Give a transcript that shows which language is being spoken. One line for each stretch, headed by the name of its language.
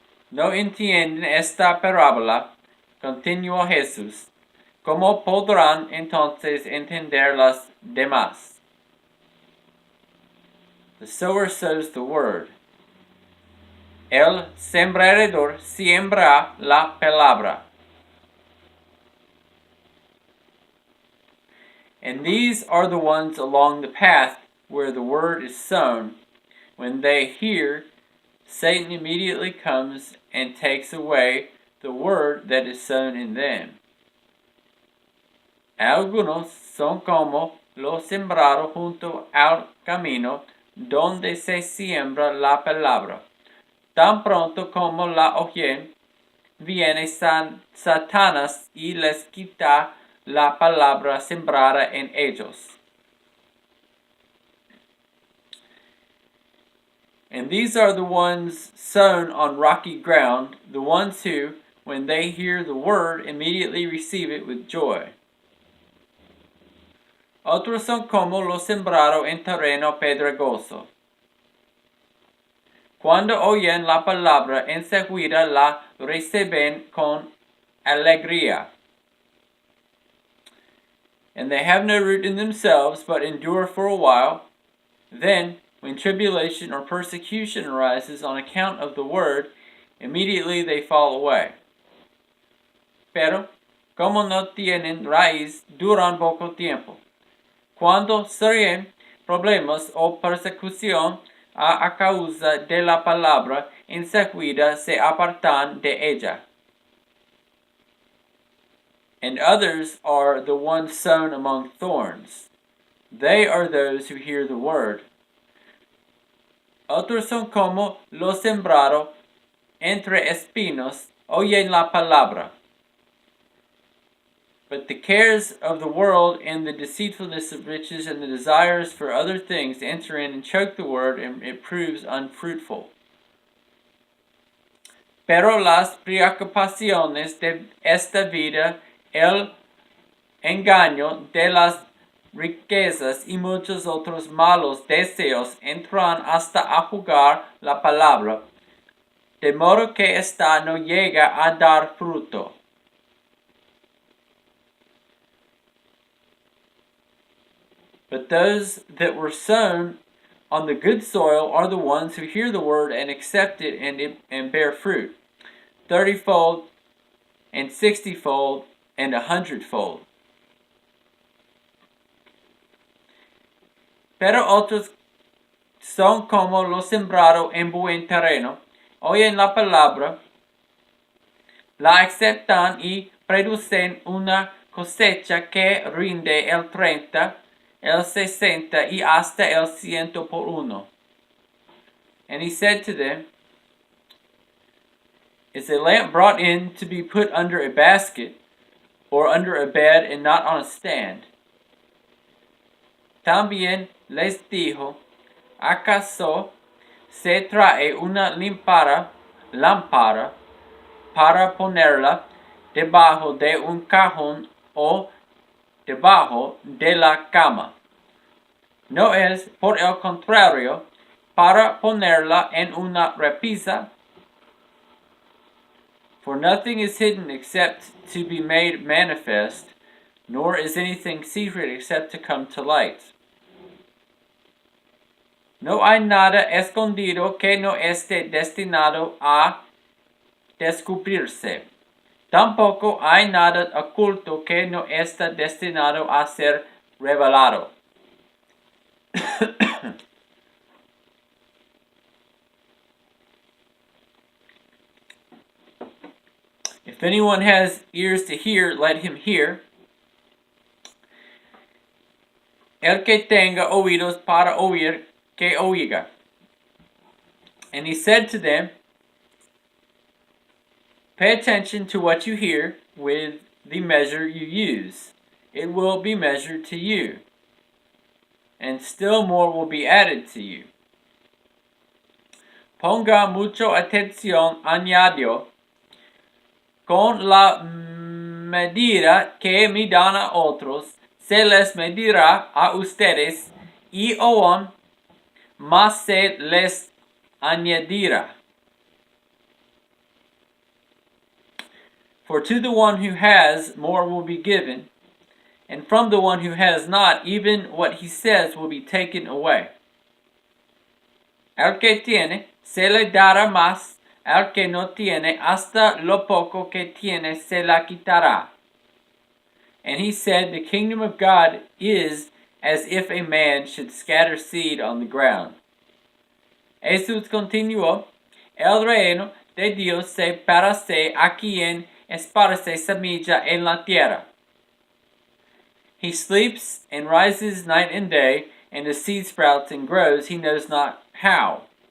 Spanish: ¿No entienden esta parábola? Continuó Jesús. ¿Cómo podrán entonces entender las demás?
English: The sower sows the word.
Spanish: El sembrador siembra la palabra.
English: And these are the ones along the path where the word is sown. When they hear, Satan immediately comes and takes away the word that is sown in them.
Spanish: Algunos son como lo sembrado junto al camino, donde se siembra la palabra. Tan pronto como la oyen, viene Satanás y les quita la palabra sembrada en ellos.
English: And these are the ones sown on rocky ground, the ones who, when they hear the word, immediately receive it with joy.
Spanish: Otros son como lo sembrado en terreno pedregoso. Cuando oyen la palabra, enseguida la reciben con alegría.
English: And they have no root in themselves, but endure for a while. Then, when tribulation or persecution arises on account of the word, immediately they fall away.
Spanish: Pero, como no tienen raíz, duran poco tiempo. Cuando surgen problemas o persecución a causa de la palabra, enseguida se apartan de ella.
English: And others are the ones sown among thorns. They are those who hear the word.
Spanish: Otros son como lo sembrado entre espinos, oyen la palabra.
English: But the cares of the world and the deceitfulness of riches and the desires for other things enter in and choke the word, and it proves unfruitful.
Spanish: Pero las preocupaciones de esta vida, el engaño de las riquezas y muchos otros malos deseos entran hasta ahogar la palabra, de modo que ésta no llega a dar fruto.
English: But those that were sown on the good soil are the ones who hear the word and accept it and bear fruit, 30-fold and 60-fold and 100-fold.
Spanish: Pero otros son como lo sembrado en buen terreno, oyen la palabra, la aceptan y producen una cosecha que rinde el 30, el 60 y hasta el 100 por uno.
English: And he said to them, is a lamp brought in to be put under a basket, or under a bed and not on a stand?
Spanish: También les dijo, ¿acaso se trae una lámpara para ponerla debajo de un cajón o debajo de la cama? ¿No es, por el contrario, para ponerla en una repisa?
English: For nothing is hidden except to be made manifest, nor is anything secret except to come to light.
Spanish: No hay nada escondido que no esté destinado a descubrirse. Tampoco hay nada oculto que no esté destinado a ser revelado.
English: If anyone has ears to hear, let him hear.
Spanish: El que tenga oídos para oír, que oiga.
English: And he said to them, pay attention to what you hear with the measure you use. It will be measured to you, and still more will be added to you.
Spanish: Ponga mucho atención, añadió, con la medida que midan a otros, se les medirá a ustedes, y aún más se les añadirá.
English: For to the one who has, more will be given, and from the one who has not, even what he says will be taken away.
Spanish: Al que tiene, se le dará más; al que no tiene, hasta lo poco que tiene se la quitará.
English: And he said, the kingdom of God is as if a man should scatter seed on the ground.
Spanish: Jesús continuó, el reino de Dios se parece a quien esparce semilla en la tierra.
English: He sleeps and rises night and day, and the seed sprouts and grows, he knows not how.